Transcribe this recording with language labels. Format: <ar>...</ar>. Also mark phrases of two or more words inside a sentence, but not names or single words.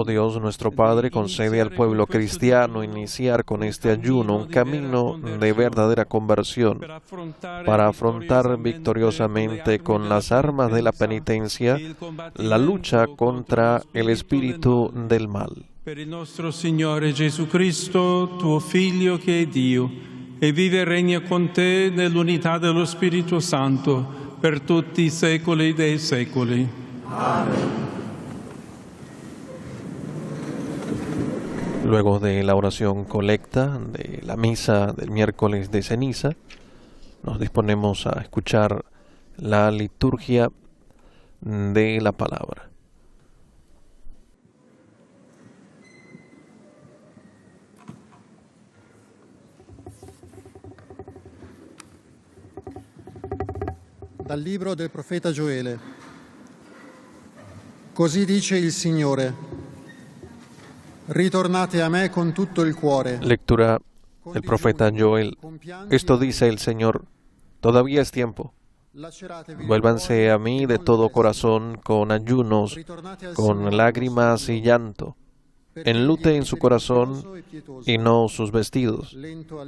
<es>Oh Dios nuestro Padre, concede al pueblo cristiano iniciar con este ayuno un camino de verdadera conversión para afrontar victoriosamente con las armas de la penitencia la lucha contra el espíritu del mal.</es> <it>Per il nostro Signore Gesù Cristo, tuo Figlio che è Dio, e vive e regna con te nell'unità dello Spirito Santo, per tutti i secoli dei secoli. Amén.</it> <es>Luego de la oración colecta de la misa del miércoles de ceniza, nos disponemos a escuchar la liturgia de la palabra.</es> <it>Dal libro del profeta Gioele. Così dice il Signore: ritornate a me con tutto il cuore.</it> <es>Lectura del profeta Joel. Esto dice el Señor: todavía es tiempo. Vuélvanse a mí de todo corazón, con ayunos, con lágrimas y llanto. Enluten su corazón y no sus vestidos.</es>